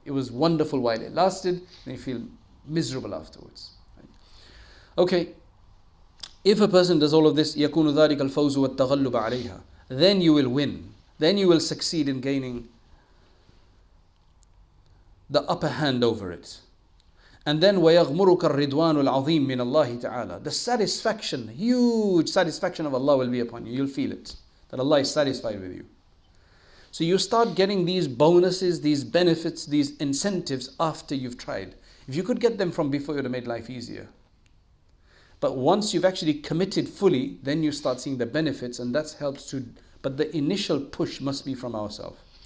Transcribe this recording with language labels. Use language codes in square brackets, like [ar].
[en] It was wonderful while it lasted, and you feel miserable afterwards. Right? Okay, if a person does all of this, [ar] يَكُونُ ذَلِكَ الْفَوْزُ وَالتَّغَلُّبَ عَلَيْهَا, [en] then you will win. Then you will succeed in gaining the upper hand over it. And then [ar] وَيَغْمُرُكَ الرِّضْوَانُ الْعَظِيمُ مِنَ اللَّهِ تَعَالَى. [en] The satisfaction, huge satisfaction of Allah will be upon you. You'll feel it, that Allah is satisfied with you. So you start getting these bonuses, these benefits, these incentives after you've tried. If you could get them from before, it would have made life easier. But once you've actually committed fully, then you start seeing the benefits, and that helps to, but the initial push must be from ourselves.